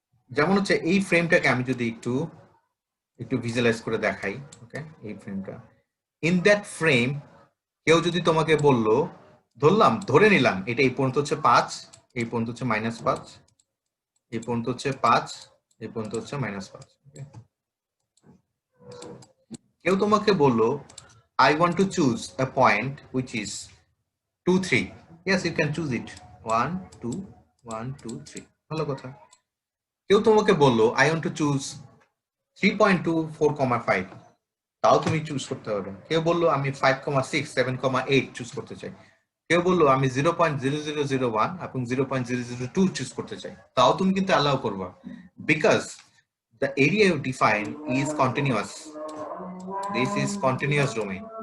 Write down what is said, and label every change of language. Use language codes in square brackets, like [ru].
[bn] যেমন হচ্ছে এই ফ্রেমটাকে আমি যদি একটু ভিজুয়ালাইজ করে দেখাই, ওকে? এই ফ্রেমটা, [en] in that frame [bn] কেউ যদি তোমাকে বললো, ধরে নিলাম এটা এই পর্যন্ত হচ্ছে 5, এই পর্যন্ত হচ্ছে -5, এই পর্যন্ত হচ্ছে 5, এই পর্যন্ত হচ্ছে -5, ওকে? কেউ তোমাকে বললো [en] I want to choose a point which is 2 3, yes you can choose it, [bn] 1 2 1 2 3, ভালো কথা। কেউ তোমাকে বললো [en] I want to choose 3.24, 5, [bn] তাও তুমি চুজ করতে পারবে। কেউ বললো আমি 5,6 7,8 চুজ করতে চাই। কেউ বললো আমি 0.0001 এবং 0.002 চুজ করতে চাই, তাও তুমি কিন্তু অ্যালাউ করবা, [en] Because the area you define is continuous, this is continuous domain.